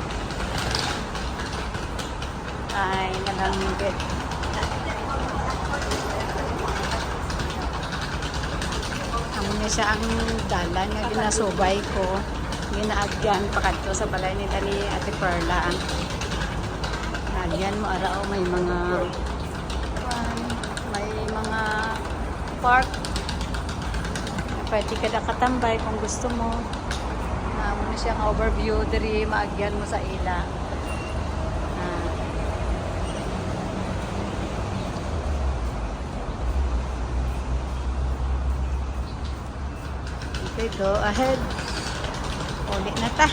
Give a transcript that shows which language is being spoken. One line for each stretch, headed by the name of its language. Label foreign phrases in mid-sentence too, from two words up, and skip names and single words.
Hiligaynon: Ay, nalanggit. Amo niya siya ang dalan nga ginasubay ko. Ginaagyan pakadto sa balay nila ni Ate Perla. Nagyan mo araw may mga park. Pwede ka na katambay kung gusto mo. Muna siyang overview diri maagyan mo sa ila.
English: Okay, go ahead.
Hiligaynon: Uli na ta.